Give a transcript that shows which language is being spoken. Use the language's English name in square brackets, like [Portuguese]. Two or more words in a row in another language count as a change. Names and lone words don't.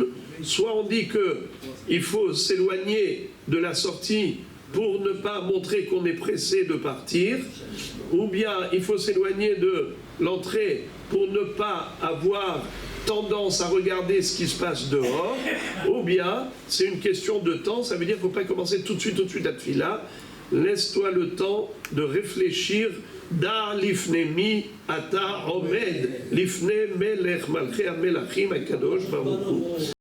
[French] Soit on dit qu'il faut s'éloigner de la sortie pour ne pas montrer qu'on est pressé de partir, ou bien il faut s'éloigner de l'entrée pour ne pas avoir tendance à regarder ce qui se passe dehors, ou bien c'est une question de temps, ça veut dire qu'il ne faut pas commencer tout de suite la tefila, laisse-toi le temps de réfléchir. [Hebrew] דע לפני מי אתה עומד לפני מלך מלכי המלכים הקדוש ברוך הוא.